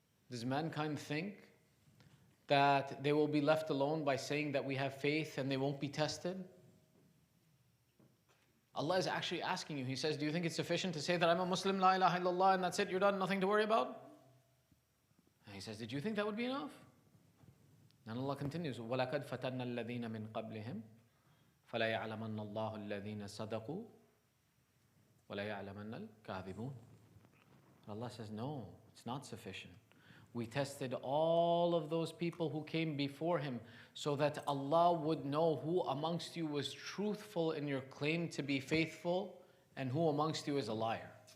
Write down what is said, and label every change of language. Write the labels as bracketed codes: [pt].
[en] Does mankind think that they will be left alone by saying that we have faith and they won't be tested? Allah is actually asking you. He says, do you think it's sufficient to say that I'm a Muslim, [ar] la ilaha illallah, [en] and that's it, you're done, nothing to worry about? And he says, did you think that would be enough? And Allah continues, [ar] وَلَقَدْ فَتَنَّ الَّذِينَ مِن قَبْلِهِمْ فَلَا يَعْلَمَنَّ اللَّهُ الَّذِينَ صَدَقُوا وَلَا يَعْلَمَنَّ الْكَاذِبُونَ. [en] Allah says, no, it's not sufficient. We tested all of those people who came before him so that Allah would know who amongst you was truthful in your claim to be faithful and who amongst you is a liar.